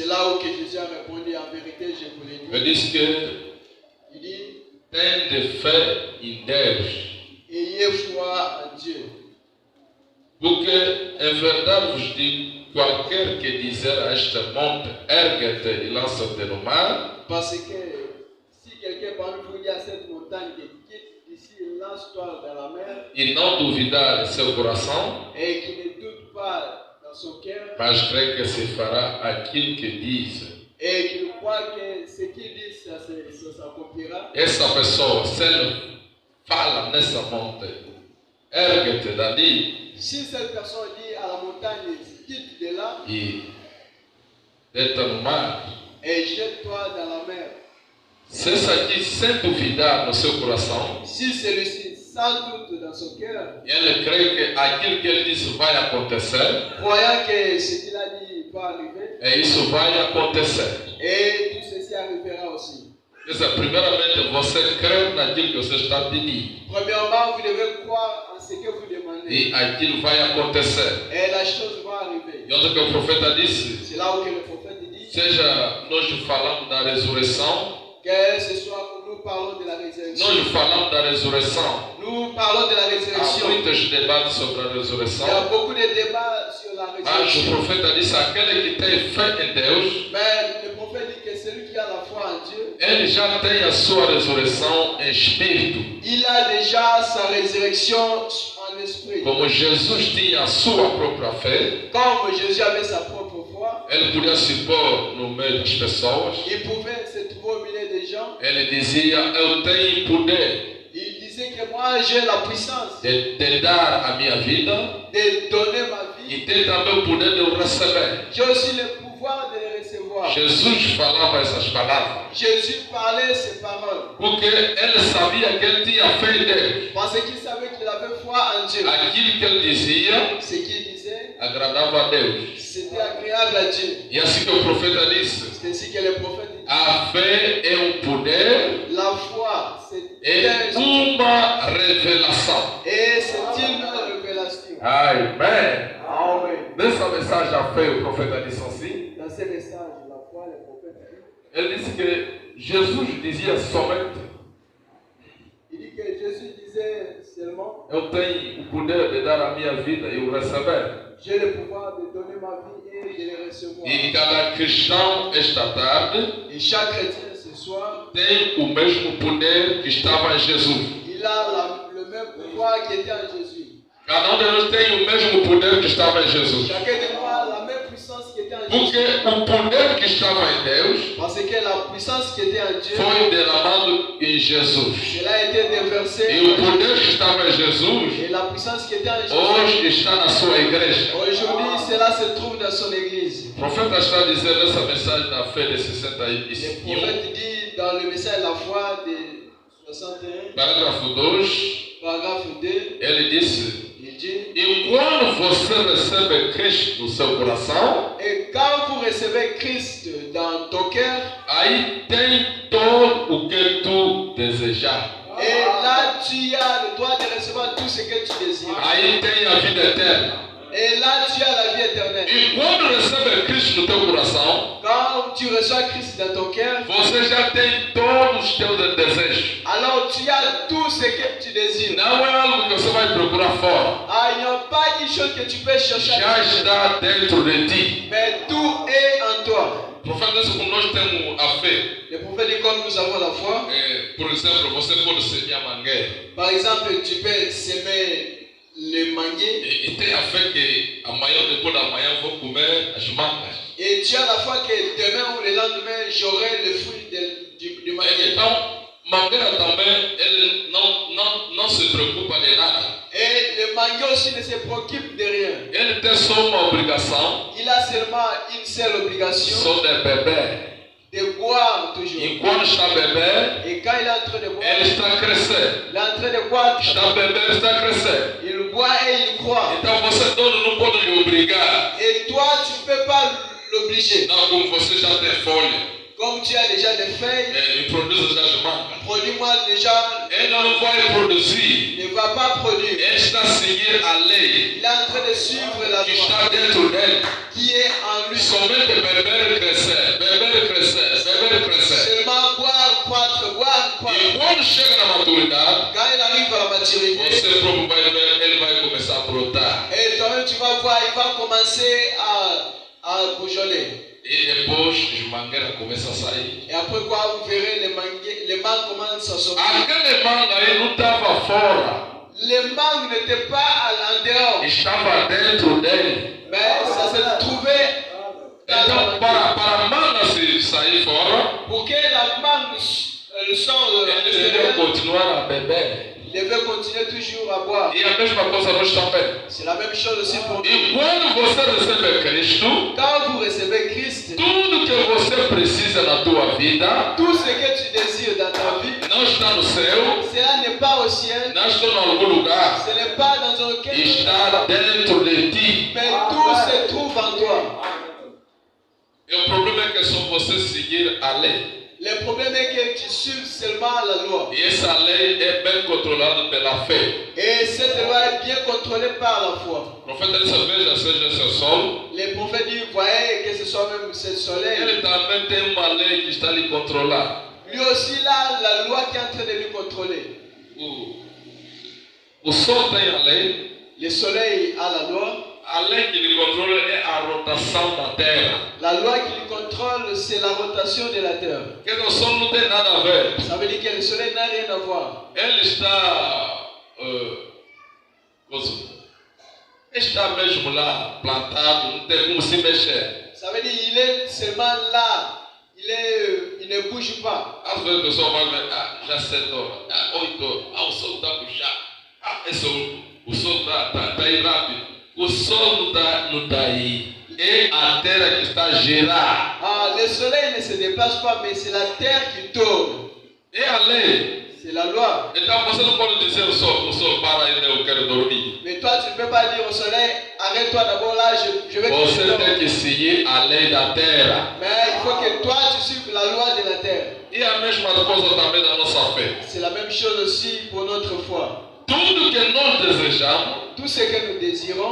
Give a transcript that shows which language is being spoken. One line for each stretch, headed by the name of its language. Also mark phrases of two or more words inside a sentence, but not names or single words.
Portuguese: Ele disse que tende fé em Deus. Porque em verdade vos digo, qualquer que dizer a este monte, ergue-te e lança-te no mar.
French: Parce que si quelqu'un parmi vous dit à cette montagne que quitte d'ici, lance-toi dans la mer,
Portuguese: e não duvidar em seu coração,
French: et qui ne doute pas dans son cœur,
Portuguese: mas crê que se fará aquilo que diz,
French: et qui croit que ce qu'il dit, ça s'accomplira,
Portuguese: essa pessoa, se ele fala nessa monte, ergue-te dali,
French: si cette personne dit à la montagne, quitte de là,
Portuguese: e deita no mar,
French: et jette-toi dans la mer,
Portuguese: se isso aqui sem duvidar no seu coração,
French: si celui-ci sans doute dans son cœur,
Portuguese: ele crê que aquilo que ele disse vai acontecer,
French: croyant que ce qu'il a dit va arriver,
Portuguese: e isso vai acontecer.
French: et tout ceci arrivera aussi.
Portuguese: Primeiramente, você crê naquilo que você está pedindo.
French: Premièrement, vous devez croire en ce que vous demandez.
Portuguese: E aquilo vai acontecer.
French: Et la chose va arriver.
Portuguese: E onde que o profeta disse?
French: C'est là où que le prophète dit.
Portuguese: Seja nós falamos da ressurreição.
French: Que ce soit que nous parlons de la résurrection.
Portuguese: Nós falamos da ressurreição.
French: Nous parlons de la
Portuguese: Há
French: résurrection.
Portuguese: muitos debates sobre a
French: Il y a
Portuguese: ressurreição.
French: beaucoup de débats sur la
Portuguese: Mas o
French: résurrection.
Portuguese: profeta disse: aquele que tem fé em Deus,
French: Mais le prophète dit que celui qui a la foi en Dieu,
Portuguese: ele já tem a sua ressurreição em espírito.
French: il a déjà sa résurrection en esprit.
Portuguese: Como Jesus tinha a sua própria fé,
French: Comme Jésus avait sa propre foi,
Portuguese: ele podia se pôr no meio das pessoas.
French: il pouvait se trouver au milieu des gens.
Portuguese: Ele dizia: eu tenho poder
French: Il disait que moi j'ai la puissance
Portuguese: de dar a minha vida
French: de donner ma vie.
Portuguese: e tem também o poder de eu receber.
French: J'ai aussi le pouvoir de les recevoir.
Portuguese: Jesus falava essas palavras
French: Jésus parlait ces paroles
Portuguese: porque ele sabia que ele tinha fé em Deus.
French: parce qu'il savait qu'il avait foi en Dieu.
Portuguese: Aquilo que ele dizia
French: Ce qu'il disait,
Portuguese: agradava a Deus.
French: c'était agréable à Dieu.
Portuguese: E assim que o profeta disse:
French: C'est ainsi que le prophète dit.
Portuguese: a fé é um poder,
French: La foi,
Portuguese: é uma revelação.
French: et c'est une révélation.
Portuguese: Amém.
French: Amen.
Portuguese: Nessa mensagem a fé, o profeta disse assim.
French: Dans ce message, la foi, le prophète dit.
Portuguese: Ele disse que Jesus dizia somente:
French: Il dit que Jésus disait seulement,
Portuguese: eu tenho o poder de dar a minha vida e o receber.
French: j'ai le pouvoir de donner ma vie et de les recevoir.
Portuguese: E cada cristão esta tarde
French: Et chaque chrétien ce soir,
Portuguese: tem o mesmo poder que estava em Jesus.
French: il a le même même pouvoir qui était en Jésus.
Portuguese: Cada um de nós tem o mesmo poder que estava em Jesus.
French: Chacun de nous a la même puissance qui était en
Portuguese: Porque
French: Jésus.
Portuguese: o poder que estava em Deus
French: Parce que la puissance qui était en Dieu,
Portuguese: foi derramado em Jesus.
French: cela a été déversé.
Portuguese: E o poder que estava em Jesus
French: Et la puissance qui était en Jésus,
Portuguese: hoje está na sua igreja.
French: aujourd'hui, cela se trouve dans son église.
Portuguese: O profeta está dizendo essa mensagem da fé de
French: Le 61, prophète dit dans le message de la foi de 61,
Portuguese: parágrafo 2,
French: paragraphe 2,
Portuguese: ele disse:
French: il dit,
Portuguese: e quando você recebe Cristo no seu coração,
French: et quand vous recevez Christ dans ton cœur,
Portuguese: aí tem todo o que tu desejar.
French: et là tu as le droit de recevoir tout ce que tu désires.
Portuguese: Aí tem a vida eterna.
French: Et là tu as la vie éternelle.
Portuguese: E quando recebe Cristo no teu coração,
French: Quand tu reçois Christ dans ton cœur,
Portuguese: você já tem todos os teus desejos.
French: alors tu as tout ce que tu désires.
Portuguese: Não é algo que você vai procurar fora.
French: Ah, il n'y a pas une chose que tu peux chercher,
Portuguese: Já está dentro de ti.
French: mais tout est en toi.
Portuguese: O profeta disse como nós temos a fé.
French: Le prophète dit comme nous avons la foi.
Portuguese: Por exemplo, você pode semear mangueira.
French: Par exemple, tu peux s'aimer le manguier.
Portuguese: E tem a fé que amanhã, depois da manhã, vou comer as mangas.
French: Et tu as la foi que demain ou le lendemain, j'aurai le fruit du manguier.
Portuguese: Então, mangueira também, ele não se preocupa de nada.
French: Et le manguier aussi ne se préoccupe de rien.
Portuguese: Ele tem só uma obrigação,
French: Il a seulement une seule obligation,
Portuguese: só de beber.
French: de boire toujours.
Portuguese: E quando está a beber,
French: Et quand il est en train de boire,
Portuguese: ele está a crescer.
French: il est en train de croître.
Portuguese: Está a beber, está a crescer.
French: Il boit et il croit.
Portuguese: Então você dono não pode lhe obrigar.
French: Et toi, tu ne peux pas l'obliger.
Portuguese: Não, como você já tem folha,
French: Comme tu as déjà des feuilles,
Portuguese: me produz as mangas.
French: produis-moi déjà.
Portuguese: Ele não vai produzir.
French: Il ne va pas produire.
Portuguese: Ele está a seguir a lei
French: Il est en train de suivre la
Portuguese: que
French: loi
Portuguese: está dentro dele.
French: qui est en lui.
Portuguese: Somente beber e crescer, beber e crescer, beber e crescer.
French: Seulement boire, croître, boire,
Portuguese: E
French: croître.
Portuguese: quando chega na maturidade,
French: Quand il arrive à la maturité,
Portuguese: você próprio vai ver, ele vai começar a brotar.
French: et toi-même tu vas voir, il va commencer à bourgeonner.
Portuguese: E depois as mangueiras começam a sair.
French: Et après quoi, vous verrez les mangues commencent à sortir.
Portuguese: Aquele manga aí não estava fora,
French: Les mangues n'étaient pas en dehors,
Portuguese: estava dentro dele.
French: mais ça se trouvait dans la
Portuguese: Então,
French: mangue.
Portuguese: para a manga se sair fora,
French: Pour que la mangue sorte de
Portuguese: ele deve
French: l'extérieur,
Portuguese: continuar a beber.
French: il devait continuer toujours à boire.
Portuguese: E a mesma coisa nós também.
French: C'est la même chose aussi pour nous.
Portuguese: E quando você recebe Cristo,
French: Quand vous recevez Christ,
Portuguese: tudo que você precisa na tua vida
French: tout ce que tu désires dans ta vie,
Portuguese: não está no céu,
French: cela n'est pas au ciel,
Portuguese: não está em algum lugar,
French: ce n'est pas dans aucun
Portuguese: está dentro de ti.
French: mais tout se trouve en toi.
Portuguese: E o problema é que é só você seguir a lei.
French: Le problème est que tu suives seulement la loi.
Portuguese: E essa lei é bem controlada pela fé.
French: Et cette loi est bien contrôlée par la foi.
Portuguese: O profeta disse: veja, seja esse sol.
French: Les prophètes disent, voyez que ce soit même ce soleil.
Portuguese: Ele também tem uma lei que está lhe controlar.
French: Lui aussi, là, la loi qui est en train de lui contrôler.
Portuguese: O sol tem a lei.
French: Le soleil a la loi.
Portuguese: A lei que lhe controla é a rotação da terra.
French: La loi qui lui contrôle, c'est la rotation de la terre.
Portuguese: Quer dizer, o sol não tem nada a ver.
French: Ça veut dire que le soleil n'a rien à voir.
Portuguese: Ele está, está mesmo lá, plantado, não tem como se mexer.
French: Ça veut dire qu'il est seulement là. Il ne bouge pas.
Portuguese: Às vezes a pessoa vai ver, já 7 horas, 8 horas, o sol está a puxar. O sol está aí rápido. O sol não está aí. É a terra que está a girar.
French: Le soleil ne se déplace pas, mais c'est la terre qui tourne.
Portuguese: É a lei.
French: C'est la loi.
Portuguese: Então você não pode dizer o sol para aí, eu quero dormir.
French: Mais toi, tu ne peux pas dire au soleil, arrête-toi d'abord là, je vais te
Portuguese: Você
French: dormir.
Portuguese: tem que seguir a lei da terra.
French: Mais il faut que toi, tu suives la loi de la terre.
Portuguese: E a mesma coisa também da nossa fé.
French: C'est la même chose aussi pour notre foi.
Portuguese: Tudo que nós desejamos
French: Tout ce que nous désirons,